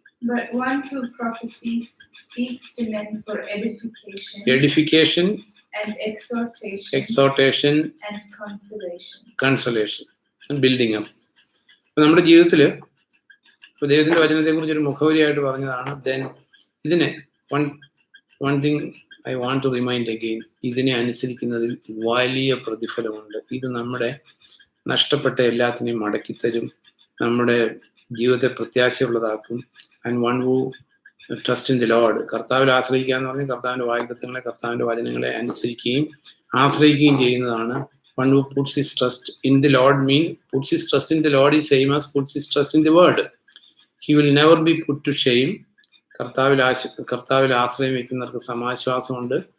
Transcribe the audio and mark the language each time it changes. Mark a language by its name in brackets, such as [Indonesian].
[English] But one who prophesies speaks to men for edification and exhortation and consolation and building up. [Malayalam] അപ്പോൾ നമ്മുടെ ജീവിതത്തിൽ ഇപ്പോൾ ദൈവത്തിന്റെ വചനത്തെ കുറിച്ച് ഒരു മുഖവരിയായിട്ട് പറഞ്ഞതാണ്. [English] then ഇതിനെ one thing I want to remind again, [Malayalam] ഇതിനെ അനുസരിക്കുന്നതിൽ വലിയ പ്രതിഫലമുണ്ട്. ഇത് നമ്മുടെ നഷ്ടപ്പെട്ട എല്ലാത്തിനെയും മടക്കിത്തരും, നമ്മുടെ ജീവിതത്തെ പ്രത്യാശയുള്ളതാക്കും. [English] and one who trust in the Lord, [Malayalam] കർത്താവിൽ ആശ്രയിക്കുക എന്ന് പറഞ്ഞാൽ കർത്താവിന്റെ വാഗ്ദത്തങ്ങളെ, കർത്താവിന്റെ വചനങ്ങളെ അനുസരിക്കുകയും ആശ്രയിക്കുകയും ചെയ്യുന്നതാണ്. [English] One who puts his trust in the Lord puts his trust in the Lord is same as puts his trust in the word. He will never be put to shame. [Malayalam] കർത്താവിൽ ആശ്രയം വയ്ക്കുന്നവർക്ക് സമാശ്വാസമുണ്ട്.